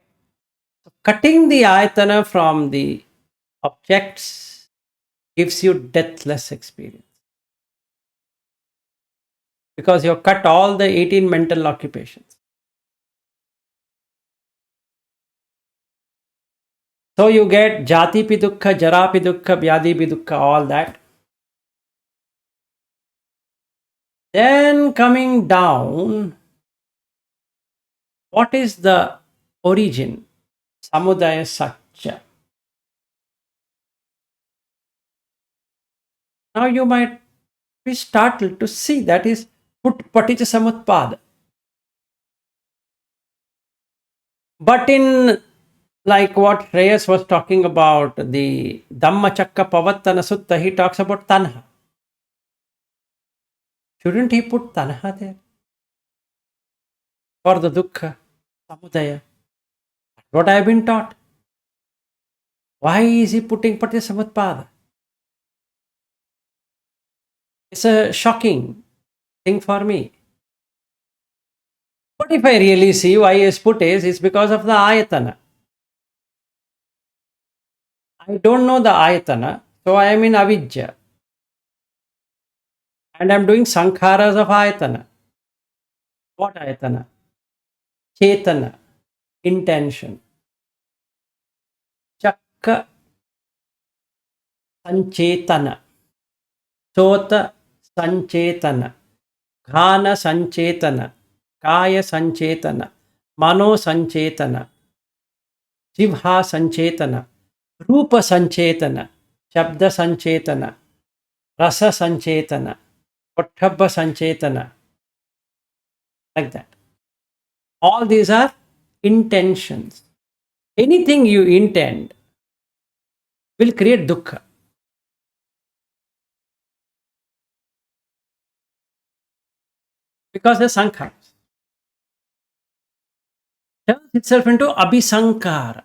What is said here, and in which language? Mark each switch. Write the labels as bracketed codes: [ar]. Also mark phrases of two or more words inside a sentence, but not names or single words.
[en] So cutting the ayatana from the objects gives you deathless experience. Because you have cut all the 18 mental occupations. So you get [pi] jati pi dukkha, jara pi dukkha, vyadi pi dukkha, [en] all that. Then coming down, what is the origin? [pi] Samudaya satya. [en] Now you might be startled to see that is [pi] paticca samutpada. [en] But in like what Reyes was talking about, the Dhamma Chakka Pavattana Sutta, he talks about tanha. Shouldn't he put tanha there? For the [pi] dukkha, samudaya. [en] What I have been taught. Why is he putting [pi] paticca samutpada? [en] It's a shocking thing for me. But if I really see why he has put it's because of the ayatana. I don't know the ayatana, so I am in avidya. And I am doing sankharas of ayatana. What ayatana? Chetana, intention. [pi] Chakka, sanchetana. Sota, sanchetana. Ghana, sanchetana. Kaya, sanchetana. Mano, sanchetana. Jivha, sanchetana. Rupa, sanchetana. Shabda, sanchetana. Rasa, sanchetana. Pottabha, sanchetana. [en] Like that. All these are intentions. Anything you intend will create dukkha. Because the sankhara turns itself into abhisankara.